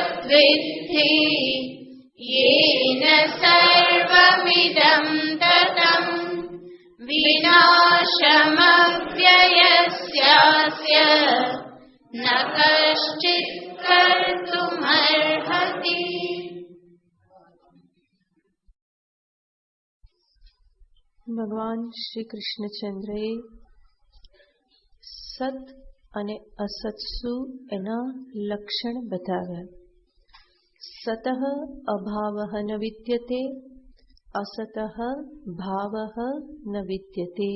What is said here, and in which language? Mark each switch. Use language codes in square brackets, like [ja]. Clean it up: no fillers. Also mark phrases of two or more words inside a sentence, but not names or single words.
[sa] विद्धि येन सर्वमिदं ततं विनाशमव्ययस्यास्य न कश्चित् कर्तुमर्हति। [gu] ભગવાન શ્રી કૃષ્ણચંદ્રએ સત અને અસત શું એના લક્ષણ બતાવ્યા. [sa] सतः अभावः न विद्यते, असतः भावः न विद्यते.